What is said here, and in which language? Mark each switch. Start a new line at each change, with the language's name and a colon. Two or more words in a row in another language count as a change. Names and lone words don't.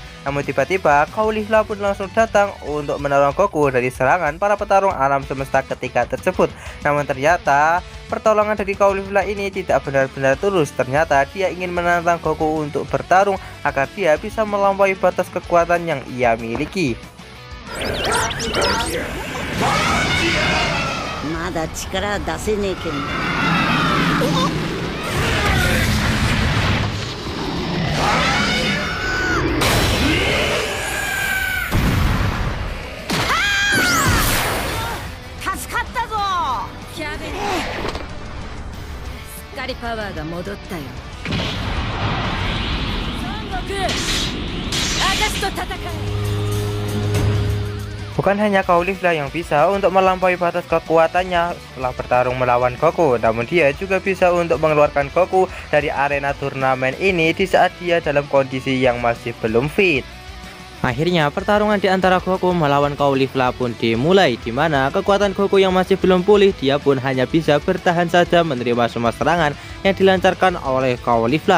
Indonesian: Namun tiba-tiba Caulifla pun langsung datang untuk menolong Goku dari serangan para petarung alam semesta ketiga tersebut. Namun ternyata pertolongan dari Caulifla ini tidak benar-benar tulus. Ternyata dia ingin menantang Goku untuk bertarung agar dia bisa melampaui batas kekuatan yang ia miliki.
Japanese: まだ力出せねえけど助かったぞキャベツすっかりパワーが戻ったよ孫悟空私と戦え
Indonesian: Bukan hanya Caulifla yang bisa untuk melampaui batas kekuatannya setelah bertarung melawan Goku, namun dia juga bisa untuk mengeluarkan Goku dari arena turnamen ini di saat dia dalam kondisi yang masih belum fit. Akhirnya pertarungan di antara Goku melawan Caulifla pun dimulai, di mana kekuatan Goku yang masih belum pulih, dia pun hanya bisa bertahan saja menerima semua serangan yang dilancarkan oleh Caulifla.